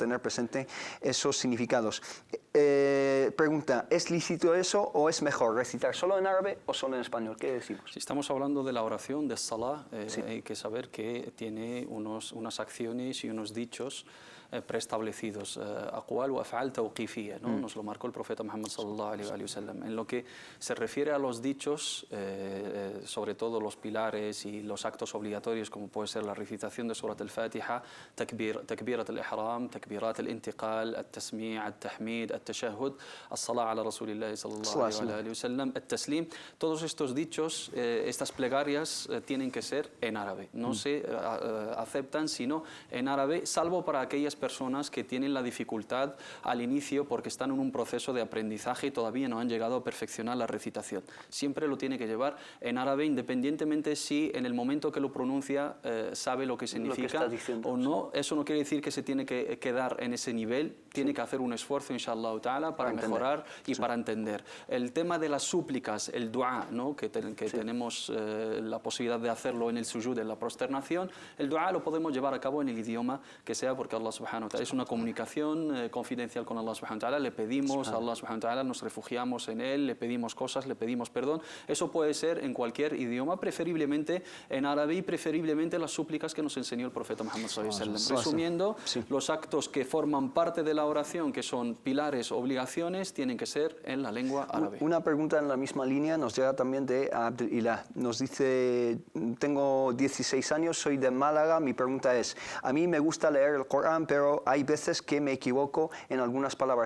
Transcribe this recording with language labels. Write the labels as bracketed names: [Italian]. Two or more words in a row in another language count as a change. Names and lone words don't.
[Spanish] Tener presente esos significados. Pregunta: ¿es lícito eso o es mejor recitar solo en árabe o solo en español? ¿Qué decimos? Si estamos hablando de la oración, de salah, hay que saber que tiene unas acciones y unos dichos preestablecidos, [Arabic] أقوال وأفعال توقيفية, [Spanish] ¿no? Nos lo marcó el profeta Muhammad [Arabic] صلى الله عليه وسلم. [Spanish] En lo que se refiere a los dichos, sobre todo los pilares y los actos obligatorios, como puede ser la recitación de [Arabic] سورة الفاتحة، تكبيرة الإحرام، تكبيرة الانتقال، التسميع، التحميد، التشهد، الصلاة على رسول الله صلى الله عليه وسلم، التسليم, [Spanish] todos estos dichos, estas plegarias tienen que ser en árabe, no se aceptan sino en árabe, salvo para aquellas personas que tienen la dificultad al inicio porque están en un proceso de aprendizaje y todavía no han llegado a perfeccionar la recitación. Siempre lo tiene que llevar en árabe, independientemente si en el momento que lo pronuncia sabe lo que significa o no. Eso no quiere decir que se tiene que quedar en ese nivel, tiene que hacer un esfuerzo, [Arabic] إن شاء الله تعالى, [Spanish] para mejorar y para entender. El tema de las súplicas, el dua, ¿no? que tenemos la posibilidad de hacerlo en el sujud, en la prosternación, el dua lo podemos llevar a cabo en el idioma que sea, porque [Arabic] الله سبحانه وتعالى [Spanish] es una comunicación confidencial con [Arabic] الله سبحانه وتعالى, [Spanish] le pedimos a [Arabic] الله سبحانه وتعالى, [Spanish] nos refugiamos en él, le pedimos cosas, le pedimos perdón. Eso puede ser en cualquier idioma, preferiblemente en árabe y preferiblemente las súplicas que nos enseñó el profeta Muhammad [Arabic] صلى الله عليه وسلم. [Spanish] Resumiendo, los actos que forman parte de la oración, que son pilares, obligaciones, tienen que ser en la lengua árabe. Una pregunta en la misma línea nos llega también de Abdelilah. Nos dice: tengo 16 años, soy de Málaga, mi pregunta es: a mí me gusta leer el Corán, pero pero hay veces que me equivoco en algunas palabras.